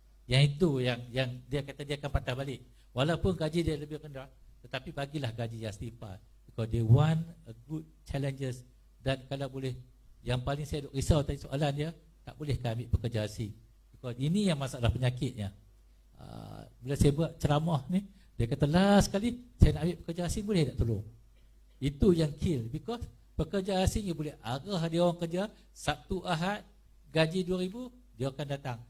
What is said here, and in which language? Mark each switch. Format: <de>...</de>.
<ms>Yang itu yang dia kata dia akan patah balik. Walaupun gaji dia lebih rendah, tetapi bagilah gaji yang setimpal.</ms> <en>Because they want a good challenges.</en> <ms>Dan kalau boleh, yang paling saya risau tadi soalan dia, tak bolehkah ambil pekerja asing?</ms> <en>Because</en> <ms>ini yang masalah penyakitnya. Bila saya buat ceramah ni, dia kata</ms> <en>last</en> <ms>sekali saya nak ambil pekerja asing, boleh tak tolong? Itu yang</ms> <en>kill. Because</en> <ms>pekerja asing</ms> <en>you</en> <ms>boleh arah dia orang kerja Sabtu Ahad, gaji 2,000, dia akan datang.</ms>